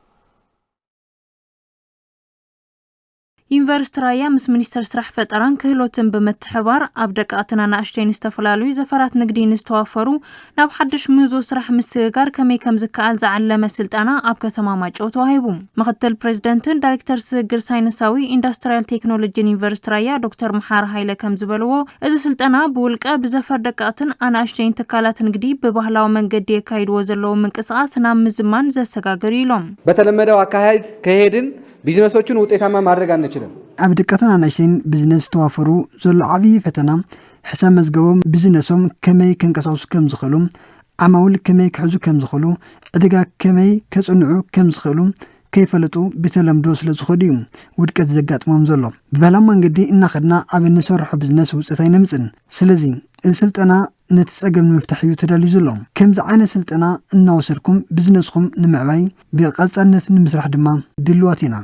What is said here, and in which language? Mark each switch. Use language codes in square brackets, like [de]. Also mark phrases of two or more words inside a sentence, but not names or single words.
[ti] ዩኒቨርሲቲ ራያ ምስ ሚኒስተር ስራሕ ፈጠራን ክህሎትን በመተሕባር ኣብ ደቀቕትን ኣናእሽተይን ዝተፈላለዩ ዘፈራት ንግዲ ዝተዋፈሩ ናብ ሓድሽ ምህዞ ስራሕ ምስጋር ከመይ ከም ዝከኣል ዝዓለመ ስልጠና ኣብ ከተማ ማጨው ተዋሂቡ ምክትል ፕሬዝዳንትን ዳይሬክተር ስግር ሳይንሳዊ ኢንዱስትሪያል ቴክኖሎጂ ዩኒቨርሲቲ ራያ ዶክተር መሓር ሃይለ ከም ዝበልዎ እዚ ስልጠና ብውልቀ ብዘፈር ደቀቕትን ኣናእሽተይን ትካላት ንግዲ ብባህላዊ መንገዲ የካይድዎ ዘለዉ ምንቅስቃስ ናብ ምዝማን ዘሰጋግር ኢሎም [am] በተለመደው አካሄድ ከሄድን ቢዝነሶቹን ውጤታማ ማድረግ አንችልም [ti] ኣብ ደቀቕትን ኣናእሽተይን ቢዝነስ ተዋፈሩ ዘሎ ዓብይ ፈተና ሕሳብ መዝገቦም ቢዝነሶም ከመይ ከንቀሳቅሱ ከም ዝኽእሉ ዓማውል ከመይ ክሕዙ ከም ዝኽእሉ ዕድጋ ከመይ ከጽንዑ ከም ዝኽእሉ ከይፈለጡ ብተለምዶ ስለ ዝኸዱ እዩ ውድቀት ዘጋጥሞም ዘሎ ብባህላዊ መንገዲ እናኸድና ኣብ እንሰርሖ ቢዝነስ ውፅኢት ኣይነምፅን ስለዚ እዚ ስልጠና ነቲ ፀገም ንምፍታሕ እዩ ተዳልዩ ዘሎ ከምዚ ዓይነት ስልጠና እናወሰድኩም ቢዝነስኩም ንምዕባይ ብቐጻልነት ንምስራሕ ድማ ድልዋት ኢና